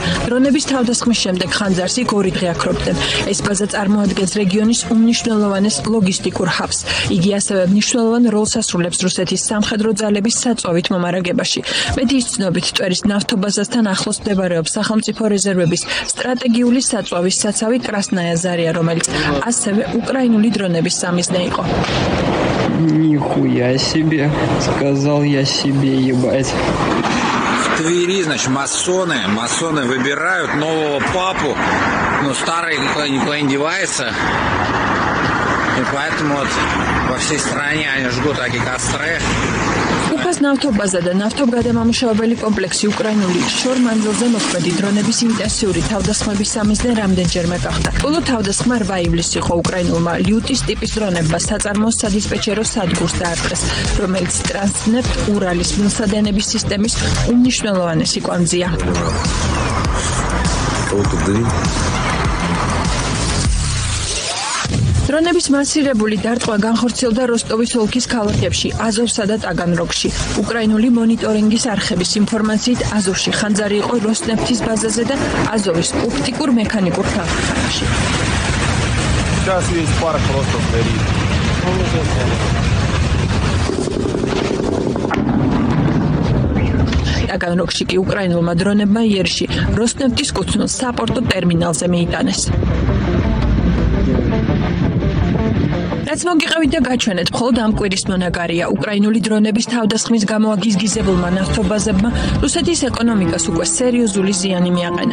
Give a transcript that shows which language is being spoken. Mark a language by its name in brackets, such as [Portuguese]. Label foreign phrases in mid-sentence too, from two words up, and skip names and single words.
[Georgian] დრონების თავდასხმის შემდეგ ხანძარს იქ 2 დღე აქრობდნენ. ეს ბაზა წარმოადგენს რეგიონის უმნიშვნელოვანეს ლოგისტიკურ ჰაბს. იგი ასევე მნიშვნელოვან როლს ასრულებს რუსეთის სამხედრო ძალების საწვავით მომარაგებაში. მედიის ცნობით, ტვერის ნავთობაზასთან ახლოს მდებარეობს სახელმწიფო резервების სტრატეგიული საწვავის საცავი კრასნაია ზარია, რომელიც ასევე უკრაინული დრონების სამიზნე იყო. [Russian] Нихуя себе, сказал я себе, ебать. В Твери, значит, масоны выбирают нового папу, но старый никуда не девается. И поэтому вот По всей стране они жгут такие костры. [Georgian] უფას ნავთობაზა და ნავთობგადამამუშავებელი კომპლექსი უკრაინული შორ მანძილზე მოქმედი დრონების ინტენსიური თავდასხმების სამიზნე რამდენჯერმე გახდა. ბოლო თავდასხმა 8 ივლისს იყო უკრაინულმა ლიუტის ტიპის დრონებმა საწარმოს სადისპეჩერო სადგურს დაარტყეს, რომელიც ტრანსნეფტ ურალის მილსადენების სისტემის უმნიშვნელოვანესი კვანძია. დრონების მასირებული დარტყმა განხორციელდა როსტოვის ოლქის ქალაქებში, აზოვსა და ტაგანროგში. უკრაინული მონიტორინგის არხების ინფორმაციით, აზოვში ხანძარი იყო როსნეფტის ბაზაზე და აზოვის ოპტიკურ მექანიკურ ფაბრიკაში. [Russian] Сейчас весь парк просто горит. [Georgian] ტაგანროგში კი უკრაინულმა დრონებმა იერში როსნეფტის კუთვნილ საპორტო ტერმინალზე მიიტანეს. რაც მოგიყევით და გაჩვენეთ, მხოლოდ ამ კვირის მონაგარია უკრაინული დრონების თავდასხმის გამო აგიზგიზებულმა ნავთობაზებმა რუსეთის ეკონომიკას უკვე სერიოზული ზიანი მიაყენა.